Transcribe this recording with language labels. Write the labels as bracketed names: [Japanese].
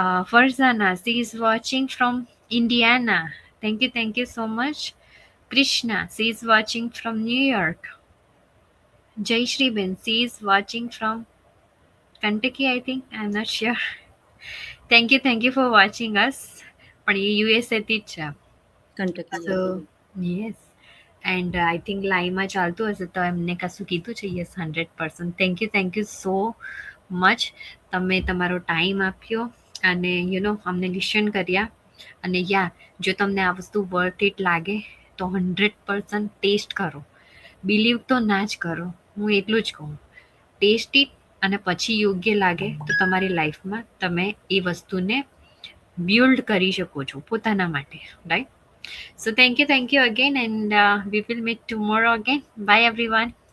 [English] Farzana, she is watching from Indiana. Thank you so much. Krishna, she is watching from New York. Jayashri Ben, she is watching from Kentucky, I think. I'm not sure. Thank you for watching us. [Gujarati] પણ એ USA થી જ છે. કંટકી. [English] So, yes. And I think [Gujarati] લાઈવમાં ચાલતું હશે તો એમને કશું કીધું છે. [English] Yes, 100%. Thank you so much. [Gujarati] તમે તમારો ટાઈમ આપ્યો અને અમને લિસન કર્યા. અને જો તમને આ વસ્તુ વર્થ ઇટ લાગે તો 100% ટેસ્ટ કરો. બિલીવ તો ના જ કરો, હું એટલું જ કહું. [English] test it, [Gujarati] અને પછી યોગ્ય લાગે તો તમારી લાઈફમાં તમે એ વસ્તુને બિલ્ડ કરી શકો છો પોતાના માટે, right? [English] So thank you again, and we will meet tomorrow again. Bye everyone.